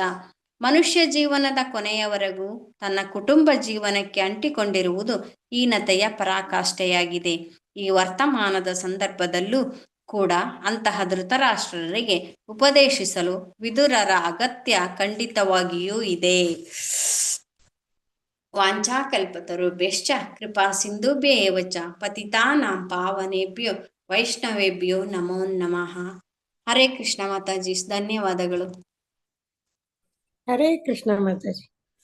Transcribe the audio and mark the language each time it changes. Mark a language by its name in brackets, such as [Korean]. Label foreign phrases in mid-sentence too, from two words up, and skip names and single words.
[Kannada] ಮನುಷ್ಯ ಜೀವನದ ಕೊನೆಯವರೆಗೂ ತನ್ನ ಕುಟುಂಬ ಜೀವನಕ್ಕೆ ಅಂಟಿಕೊಂಡಿರುವುದು ಹೀನತೆಯ ಪರಾಕಾಷ್ಠೆಯಾಗಿದೆ. ಈ ವರ್ತಮಾನದ ಸಂದರ್ಭದಲ್ಲೂ ಕೂಡ ಅಂತಹ ಧೃತರಾಷ್ಟ್ರರಿಗೆ ಉಪದೇಶಿಸಲು ವಿದುರರ ಅಗತ್ಯ ಖಂಡಿತವಾಗಿಯೂ ಇದೆ. [Sanskrit] ವಾಂಛಾಕಲ್ಪತರುಭ್ಯಶ್ಚ ಕೃಪಾ ಸಿಂಧುಭ್ಯ ಏವ ಚ ಪತಿತಾನಾಂ ಪಾವನೇಭ್ಯೋ ವೈಷ್ಣವೇಭ್ಯೋ ನಮೋ ನಮಃ. [Kannada] ಹರೇ ಕೃಷ್ಣ ಮಾತಾಜಿ, ಧನ್ಯವಾದಗಳು. ಹರೇ ಕೃಷ್ಣ ಮಾತಾಜಿ.